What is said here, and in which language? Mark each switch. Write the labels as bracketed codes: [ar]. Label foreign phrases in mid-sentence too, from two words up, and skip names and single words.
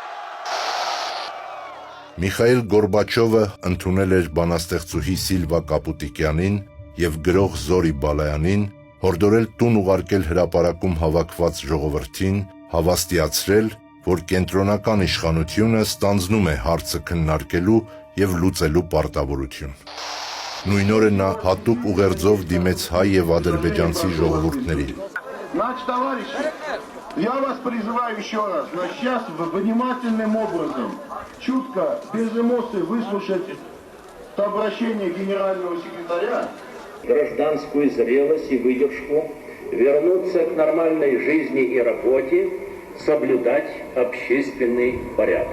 [hy] Միխայիլ Գորբաչովը ընդունել էր բանաստեղծուհի Սիլվա Կապուտիկյանին եւ գրող Զորի Բալայանին, հորդորել տուն ուղարկել հրապարակում հավաքված ժողովրդին, հավաստիացրել, որ կենտրոնական իշխանությունը ստանձնում է հարցը քննարկելու եւ լուծելու պարտավորություն։ Նույն օրը նա հատուկ ուղերձով դիմեց հայ եւ ադրբեջանցի ժողովուրդներին։ [ru] Значит, товарищи, я вас призываю еще раз, сейчас внимательным образом, чутко, без эмоций выслушать обращение генерального секретаря. Гражданскую зрелость и выдержку, вернуться к нормальной жизни и работе, соблюдать общественный порядок.